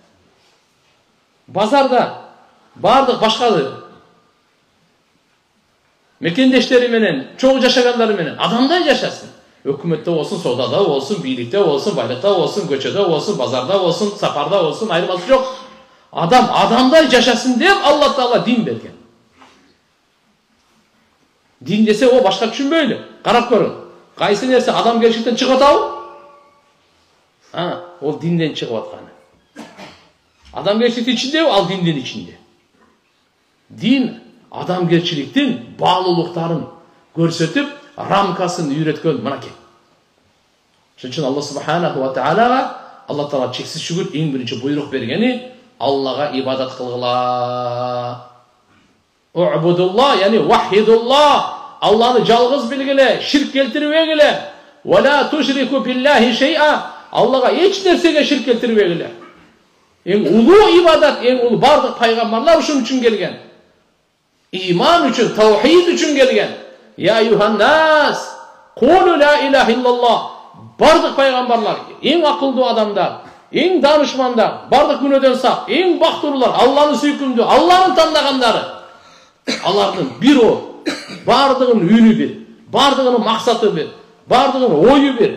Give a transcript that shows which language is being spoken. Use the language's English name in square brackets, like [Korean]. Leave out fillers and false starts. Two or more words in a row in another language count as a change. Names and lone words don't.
[Kyrgyz] Базарда бардык башка мекендештери менен, чогуу жашагандары менен адамдай жашасын. Өкмөттө болсун, соодада болсун, бийликте болсун, байлыкта болсун, көчөдө болсун, базарда болсун, сапарда болсун, айырмасы жок. Адам адамдай жашасын деп Алла Таала дин берген. Дин десе о башка түшүнбөйлү. Карап көрүң. Кайсы нерсе адамгерчиликтен чыгып атабы? Ол динден чыгып атканы. Адамгерчиликтин ичинде, ал диндин ичинде. Дин адамгерчиликтин баалуулуктарын көрсөтүп, рамкасын үйрөткөн мынакей. Ошон үчүн Алла [Arabic] سبحانه وتعالى [Kyrgyz] Алла Таала чексиз шүгүр эң биринчи буйрук бергени Аллага ибадат кылгыла. [Arabic] اعبدوا الله يعني وحدوا الله. [Kyrgyz] Алланы жалгыз билгиле, ширк келтирбегиле. [Arabic] ولا تشركوا بالله شيئا. [Kyrgyz] Аллага эч нерсеге ширк келтирбегиле. Эң улуу ибадат, эң улуу бардык пайгамбарлар ушун үчүн келген. Иман үчүн, таухид үчүн келген. [Arabic] يا أيها الناس قولوا لا إله إلا الله. [Kyrgyz] Бардык пайгамбарлар, эң акылдуу адамдар, эң данышмандар, бардык күнөөдөн сак, эң бактылуулар, Алланы сүйкүмдүү, Алланы тандагандары. Алардын бир о, бардыгынын үнү бир, бардыгынын максаты бир, бардыгынын ою бир.